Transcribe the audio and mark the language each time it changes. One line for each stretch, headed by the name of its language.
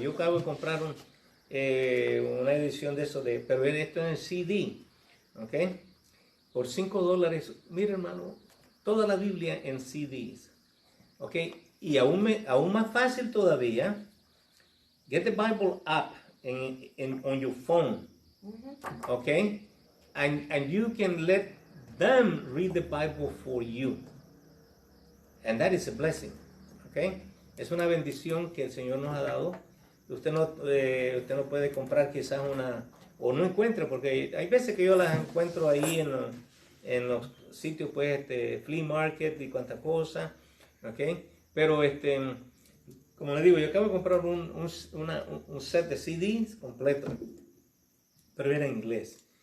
Spanish: Yo acabo de comprar una edición de eso, pero esto es en CD, ¿ok? Por $5, mire hermano, toda la Biblia en CDs, ¿ok? Y aún más fácil todavía,
English: get the Bible app on your phone, okay? And you can let them read the Bible for you. And that is a blessing, okay?
Spanish: Es una bendición que el Señor nos ha dado. Usted no puede comprar quizás o no encuentre, porque hay veces que yo las encuentro ahí en los sitios, pues, flea market y cuánta cosa, okay? Pero como le digo, yo acabo de comprar un set de CDs completo, pero era en inglés.